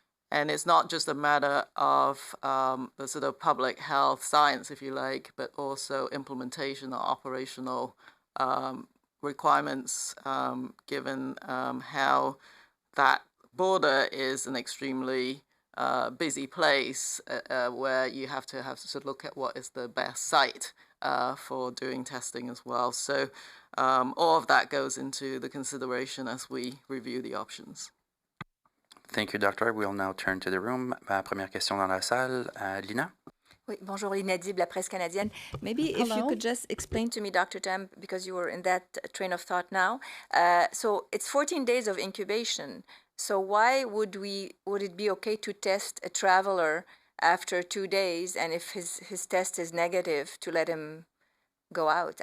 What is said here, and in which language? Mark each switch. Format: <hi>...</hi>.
<en>And it's not just a matter of the sort of public health science, if you like, but also implementation or operational requirements, given how that border is an extremely busy place where you have to sort of look at what is the best site for doing testing as well. So all of that goes into the consideration as we review the options. Thank you, Doctor. We'll now turn to the room.</en> <fr>Première question dans la salle, Lina. Oui, bonjour, Lina Dib, La Presse Canadienne.</fr> <en>Maybe if you could just explain to me, Dr. Tam, because you were in that train of thought now. So it's 14 days of incubation. So why would it be okay to test a traveler after 2 days, and if his test is negative, to let him go out?</en>